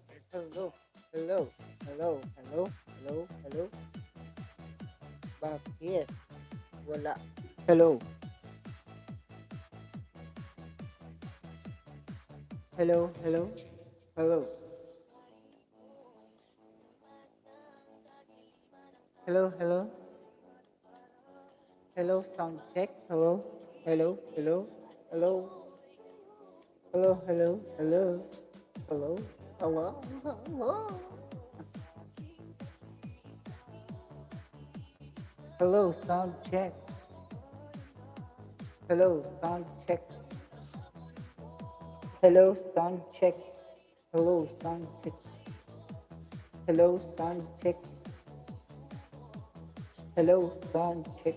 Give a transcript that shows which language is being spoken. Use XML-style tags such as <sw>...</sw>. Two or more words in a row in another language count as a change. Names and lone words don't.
<en>Hello, hello, hello, hello, hello, hello.</en> <tl>Bakit? Wala.</tl> <en>Hello, hello, hello, hello, hello, hello, hello, sound check. Hello, hello, hello, hello, hello, hello, hello, hello, hello, hello. Hello, sound check. Hello, sound check. Hello, sound check. Hello, sound check. Hello, sound check. Hello, sound check.</en>